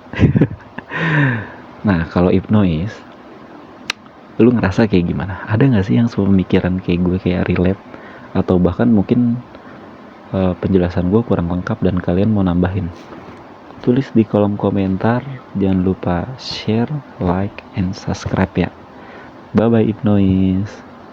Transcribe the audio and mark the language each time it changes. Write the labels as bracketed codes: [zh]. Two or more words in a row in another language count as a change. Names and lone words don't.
[id] Nah kalau Ibnois, lu ngerasa kayak gimana? Ada gak sih yang sepemikiran kayak gue, kayak relate? Atau bahkan mungkin penjelasan gue kurang lengkap dan kalian mau nambahin? Tulis di kolom komentar. Jangan lupa [en] share, like, and subscribe [id] ya. [en] Bye bye Ibnois.